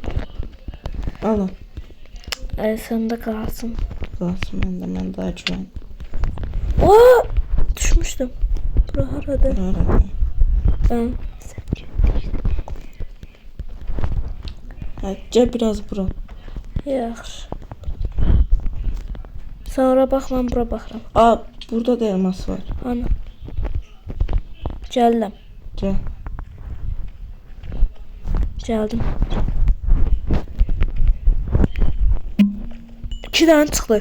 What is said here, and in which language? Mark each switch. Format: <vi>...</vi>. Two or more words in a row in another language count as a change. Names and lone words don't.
<tr>Al al. Ay sen de kalsın. Kalsın ben daha güven. Oo! Düşmüştüm. Bura harada. Arada. Ben. Ha, gel biraz bura.</tr> <az>Yaxşı. Sonra bax, mən bura baxıram. Aa burada da elmas var. Ana. Gəldim.</az> <tr>Gel.</tr> <az>Gəldim. 2 dənə çıxdı.</az>